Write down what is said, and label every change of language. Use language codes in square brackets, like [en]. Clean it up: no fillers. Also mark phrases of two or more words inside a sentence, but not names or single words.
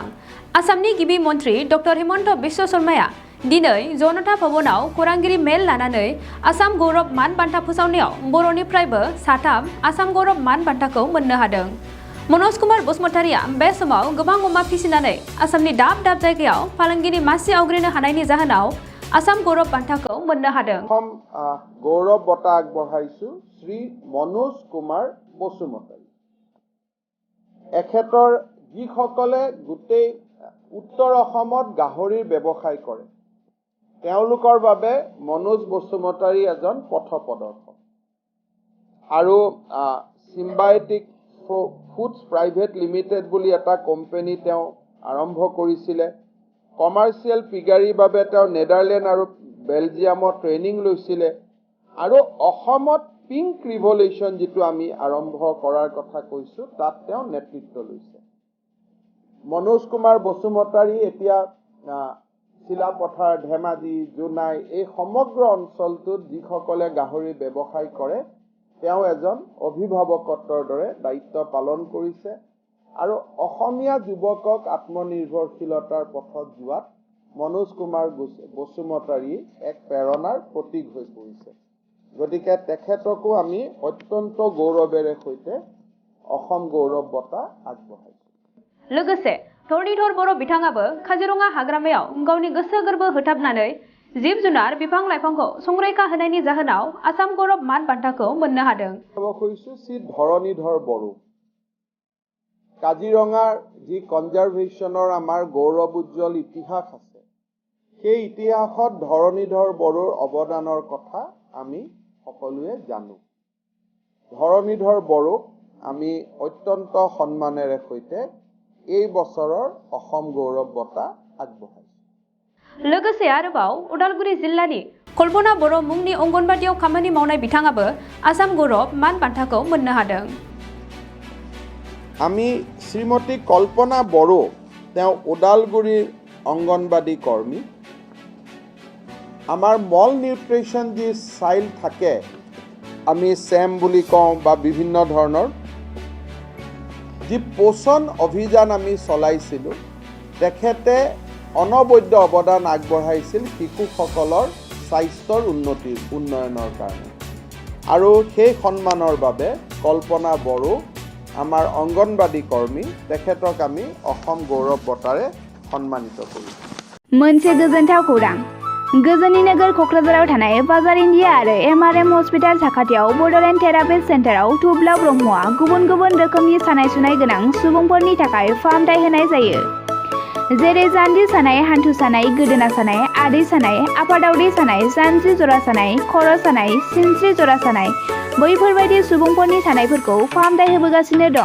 [brx] आसामनि गिबि मन्त्रि डक्टर हिमन्त बिश्व शर्माया दिनै जनता भवनाव खौरांगिरि मेल लानानै आसाम गौरब मान बान्था फोसावनायाव बर'निफ्रायबो साथाम आसाम गौरब मान बान्थाखौ मोननो हादों। मनज कुमार बसुमतारिया बे समाव गोबां अमा फिसिनानै आसामनि दाब दाब जायगायाव फालांगिनि मासि आवग्रिनो हानायनि जाहोनाव आसाम गौरब बान्थाखौ मोननो हादों। [as] गौरव बঁটা আগবঢ়াইছো শ্ৰী मनज कुमार बसुमतारी। এখেতৰ যিসকলে গোটেই উত্তৰ অসমত গাহৰিৰ ব্যৱসায় কৰে তেওঁলোকৰ বাবে मनज বসুমতাৰী এজন পথপ্ৰদৰ্শক। আৰু সিম্বায়টিক ফুডছ প্ৰাইভেট লিমিটেড বুলি এটা কোম্পানী তেওঁ আৰম্ভ কৰিছিলে। [en] commercial piggery [as] বাবে তেওঁ নেদাৰলেণ্ড আৰু বেলজিয়ামত ট্ৰেইনিং লৈছিলে। আৰু অসমত [en] pink revolution [as] যিটো আমি আৰম্ভ কৰাৰ কথা কৈছো তাত তেওঁ নেতৃত্ব লৈছে। मनज कुमार বসুমতাৰী এতিয়া চিলাপথাৰ, ধেমাজি, জোনাই এই সমগ্ৰ অঞ্চলটোত যিসকলে গাহৰি ব্যৱসায় কৰে তেওঁ এজন অভিভাৱকত্বৰ দৰে দায়িত্ব পালন কৰিছে আৰু অসমীয়া যুৱকক আত্মনিৰ্ভৰশীলতাৰ পথত যোৱাত मनज कुमार বসুমতাৰী এক প্ৰেৰণাৰ প্ৰতীক হৈ পৰিছে। গতিকে তেখেতকো আমি অত্যন্ত গৌৰৱেৰে সৈতে অসম গৌৰৱ বঁটা আগবঢ়াইছো। [brx] लोगोसे धरनीधर बर' बिथाङाबो काजिरङा हाग्रामायाव गावनि गोसो गोरबो होथाबनानै जिब जुनार बिफां लाइफांखौ संरैखा होनायनि जाहोनाव आसाम गौरव मान बान्थाखौ मोननो हादों। [as] श्री धरणीधर बড়ো কাজিৰঙাৰ যি কনজাৰভেশ্যনৰ আমাৰ গৌৰৱ উজ্জ্বল ইতিহাস আছে সেই ইতিহাসত ধৰণীধৰ বড়োৰ অৱদানৰ কথা আমি সকলোৱে জানো। ধৰণীধৰ বড়োক আমি অত্যন্ত সন্মানেৰে সৈতে এই বছৰৰ অসম গৌৰৱ বঁটা আগবঢ়াইছো। [brx] लोगोसे आरोबाव उदालगुरि जिल्लानि कल्पना बर' मुंनि अंगनबादियाव खामानि मावनाय बिथाङाबो आसाम गौरव मान बान्थाखौ मोननो हादों। [as] আমি শ্ৰীমতী কল্পনা বড়ো তেওঁ ওদালগুৰিৰ অংগনবাদী কৰ্মী। আমাৰ [en] mal nutrition [as] যি চাইল্ড থাকে আমি চেম বুলি কওঁ বা বিভিন্ন ধৰণৰ যি পোষণ অভিযান আমি চলাইছিলোঁ তেখেতে অনবদ্য অৱদান আগবঢ়াইছিল শিশুসকলৰ স্বাস্থ্যৰ উন্নয়নৰ কাৰণে। আৰু সেই সন্মানৰ বাবে কল্পনা বড়ো আমাৰ অংগনবাদী কৰ্মী তেখেতক আমি অসম গৌৰৱ বঁটাৰে সন্মানিত কৰিছোঁ। [brx] मोनसे गोजोनथाव खौरां। गोजोननि नोगोर क'क्राझाराव थानाय बाजार इन्डिया आरो MRM हस्पिटाल साखाथियाव बड'लेण्ड थेरापिस्ट सेन्टाराव थुब्ला ब्रह्मआ गुबुन गुबुन रोखोमनि सानाय सुनाय गोनां सुबुंफोरनि थाखाय फाहामथाय होनाय जायो। जेरै जान्जि सानाय, हान्थु सानाय, गोदोना सानाय, आदै सानाय, आफादावदै सानाय, जानजि जरा सानाय, खर' सानाय, सिनस्रि जरा सानाय बैफोरबायदि सुबुंफोरनि सानायफोरखौ फाहामथाय होबोगासिनो दं।